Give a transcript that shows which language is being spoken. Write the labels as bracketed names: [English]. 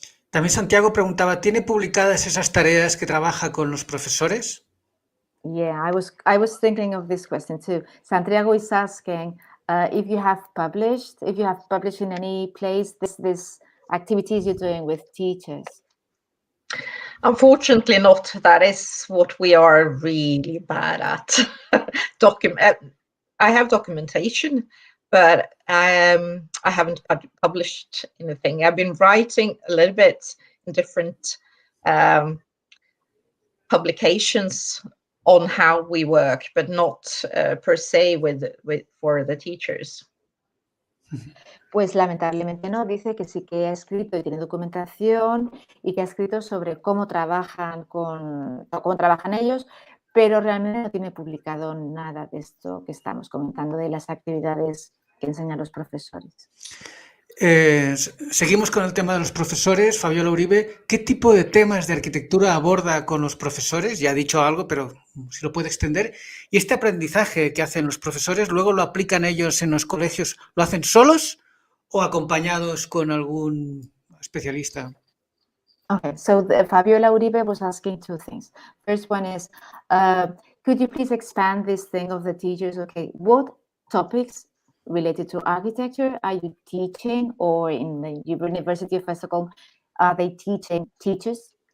[Spanish] También Santiago preguntaba, ¿tiene publicadas esas tareas que trabaja con los profesores? [English] Yeah, I was thinking of this question too. Santiago is asking if you have published in any place this activities you're doing with teachers. Unfortunately not. That is what we are really bad at. I have documentation, but I haven't published anything. I've been writing a little bit in different publications on how we work, but not per se for the teachers. [Spanish] Pues lamentablemente no, dice que sí que ha escrito y tiene documentación y que ha escrito sobre cómo trabajan ellos, pero realmente no tiene publicado nada de esto que estamos comentando, de las actividades que enseñan los profesores. Seguimos con el tema de los profesores. Fabiola Uribe, ¿qué tipo de temas de arquitectura aborda con los profesores? Ya ha dicho algo, pero si lo puede extender. Y este aprendizaje que hacen los profesores, ¿luego lo aplican ellos en los colegios? ¿Lo hacen solos o acompañados con algún especialista? [English] Okay, so Fabiola Uribe was asking two things. First one is, could you please expand this thing of the teachers? Okay, what topics related to architecture are you teaching, or in the University of Estocolmo, are they teaching teachers?